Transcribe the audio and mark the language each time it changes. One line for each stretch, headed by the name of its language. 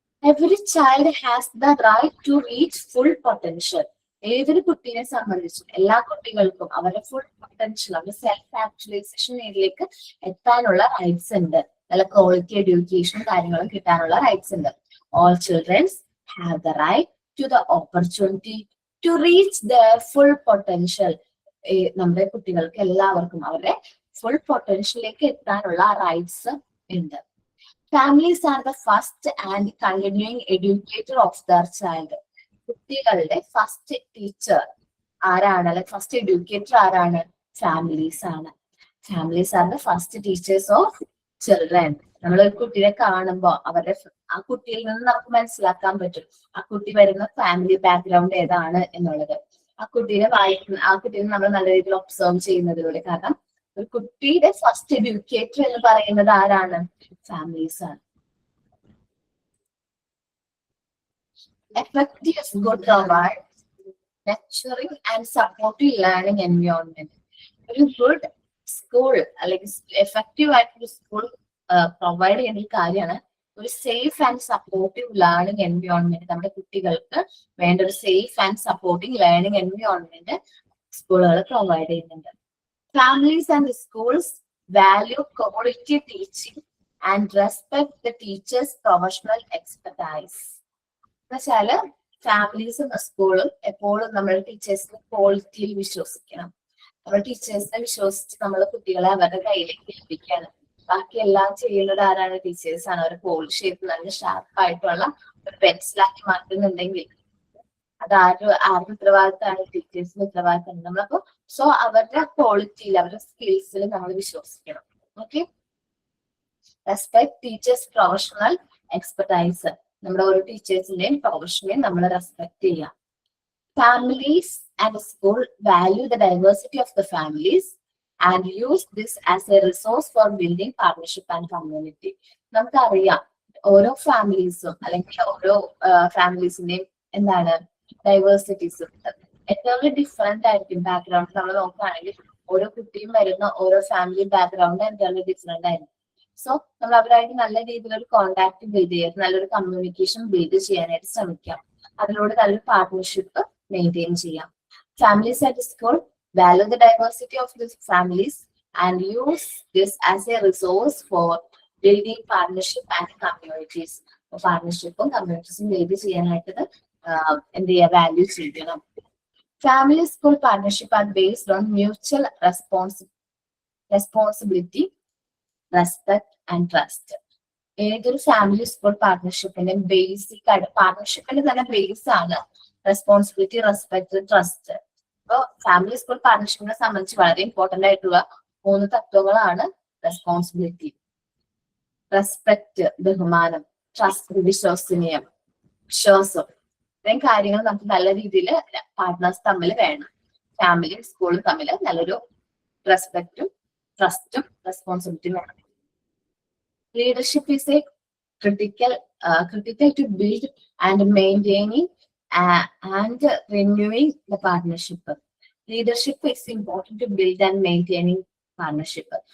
English: Every child has the right to reach full potential.
Malayalam: ഏതൊരു കുട്ടീനെ സംബന്ധിച്ചും എല്ലാ കുട്ടികൾക്കും അവരുടെ ഫുൾ പൊട്ടൻഷ്യൽ, അവരുടെ സെൽഫ് ആക്ച്വലൈസേഷൻ ഏരിയയിലേക്ക് എത്താനുള്ള റൈറ്റ്സ് ഉണ്ട്. നല്ല ക്വാളിറ്റി എഡ്യൂക്കേഷൻ കാര്യങ്ങളും കിട്ടാനുള്ള റൈറ്റ്സ് ഉണ്ട്.
English: All children have the right to the opportunity to reach their full potential.
Malayalam: നമ്മുടെ കുട്ടികൾക്ക് എല്ലാവർക്കും അവരുടെ ഫുൾ പൊട്ടൻഷ്യലിലേക്ക് എത്താനുള്ള റൈറ്റ്സ് ഉണ്ട്.
English: Families are the first and continuing educator of their child.
Malayalam: കുട്ടികളുടെ ഫസ്റ്റ് ടീച്ചർ ആരാണ്, അല്ലെങ്കിൽ ഫസ്റ്റ് എഡ്യൂക്കേറ്റർ ആരാണ്? ഫാമിലീസ് ആണ്.
English: Families are the first teachers of children.
Malayalam: നമ്മളൊരു കുട്ടിയെ കാണുമ്പോൾ ആ കുട്ടിയിൽ നിന്ന് നമുക്ക് മനസ്സിലാക്കാൻ പറ്റും ആ കുട്ടി വരുന്ന ഫാമിലി ബാക്ക്ഗ്രൗണ്ട് ഏതാണ് എന്നുള്ളത്. ആ കുട്ടീനെ നമ്മൾ നല്ല രീതിയിൽ ഒബ്സർവ് ചെയ്യുന്നതിലൂടെ. കാരണം ഒരു കുട്ടിയുടെ ഫസ്റ്റ് എഡ്യൂക്കേറ്റർ എന്ന് പറയുന്നത് ആരാണ്? ഫാമിലീസ് ആണ്.
English: Effective school provides nurturing and supportive learning environment.
Malayalam: ഒരു ഗുഡ് സ്കൂൾ അല്ലെങ്കിൽ എഫക്റ്റീവ് ആയിട്ടൊരു സ്കൂൾ പ്രൊവൈഡ് ചെയ്യുന്ന ഒരു കാര്യമാണ് ഒരു safe and supportive learning environment. നമ്മുടെ കുട്ടികൾക്ക് വേണ്ട ഒരു safe and supporting learning environment സ്കൂളുകൾ പ്രൊവൈഡ് ചെയ്യുന്നുണ്ട്.
English: Families and schools value quality teaching and respect the teacher's professional expertise.
Malayalam: എന്നുവെച്ചാല് ഫാമിലീസും സ്കൂളും എപ്പോഴും നമ്മുടെ ടീച്ചേഴ്സിന്റെ ക്വാളിറ്റിയിൽ വിശ്വസിക്കണം. നമ്മുടെ ടീച്ചേഴ്സിനെ വിശ്വസിച്ച് നമ്മൾ കുട്ടികളെ അവരുടെ കയ്യിലേക്ക് ഏൽപ്പിക്കുകയാണ്. ബാക്കി എല്ലാം ചെയ്യുന്നത് ആരാണ്? ടീച്ചേഴ്സ് ആണ്. അവരെ പോളിഷ് ചെയ്ത് നല്ല ഷാർപ്പായിട്ടുള്ള ഒരു പെൻസിലാക്കി മാറ്റുന്നുണ്ടെങ്കിൽ അത് ആരുടെ ഉത്തരവാദിത്തമാണ്? ടീച്ചേഴ്സിന്റെ ഉത്തരവാദിത്തമാണ്. നമ്മളപ്പോ അവരുടെ ക്വാളിറ്റിയിൽ അവരുടെ സ്കിൽസിൽ നമ്മൾ വിശ്വസിക്കണം. Okay.
English: Respect teachers professional expertise.
Malayalam: നമ്മുടെ ഓരോ ടീച്ചേഴ്സിന്റെയും പ്രൊഫഷനെ നമ്മൾ റെസ്പെക്ട് ചെയ്യാം.
English: Families and school value the diversity of the families and use this as a resource for building partnership and community.
Malayalam: നമുക്കറിയാം ഓരോ ഫാമിലീസും അല്ലെങ്കിൽ ഓരോ ഫാമിലീസിന്റെയും എന്താണ് ഡൈവേഴ്സിറ്റീസ് ഏറ്റവും ഡിഫറെന്റ് ആയിരിക്കും. ബാക്ക്ഗ്രൗണ്ട് നമ്മൾ നോക്കുകയാണെങ്കിൽ ഓരോ കുട്ടിയും വരുന്ന ഓരോ ഫാമിലി ബാക്ക്ഗ്രൗണ്ട് ഏറ്റവും ഡിഫറെന്റ് ആയിരിക്കും. സോ നമ്മൾ അവരായിട്ട് നല്ല രീതിയിലൊരു കോണ്ടാക്ട് ബിൽഡ് ചെയ്യാൻ, നല്ലൊരു കമ്മ്യൂണിക്കേഷൻ ബിൽഡ് ചെയ്യാനായിട്ട് ശ്രമിക്കാം. അതിലൂടെ നല്ലൊരു പാർട്ട്ണർഷിപ്പ് മെയിൻറ്റെയിൻ ചെയ്യാം.
English: Families at school value the diversity of these families and use this as a resource for building partnership and communities.
Malayalam: പാർട്ട്ണർഷിപ്പും കമ്മ്യൂണിറ്റീസും build ചെയ്യാനായിട്ട് എന്ത് ചെയ്യുക? വാല്യൂ ചെയ്യണം.
English: Family school partnership are based on mutual responsibility, respect and trust.
Malayalam: ഏതൊരു family school പാർട്ട്ണർഷിപ്പിന്റെ basic ആയിട്ട് പാർട്ട്ണർഷിപ്പിന്റെ തന്നെ base ആണ് responsibility, respect, trust. അപ്പൊ family school പാർട്ട്ണർഷിപ്പിനെ സംബന്ധിച്ച് വളരെ ഇമ്പോർട്ടന്റ് ആയിട്ടുള്ള 3 തത്വങ്ങളാണ് റെസ്പോൺസിബിലിറ്റി, റെസ്പെക്ട് ബഹുമാനം, ട്രസ്റ്റ് വിശ്വാസം. ഇത്രയും കാര്യങ്ങൾ നമുക്ക് നല്ല രീതിയിൽ പാർട്ട്നേഴ്സ് തമ്മിൽ വേണം. ഫാമിലിയും സ്കൂളും തമ്മിൽ നല്ലൊരു റെസ്പെക്റ്റും ട്രസ്റ്റും റെസ്പോൺസിബിലിറ്റിയും വേണം.
English: Leadership is a critical to build and maintaining and renewing the partnership. Leadership is important to build and maintaining partnership.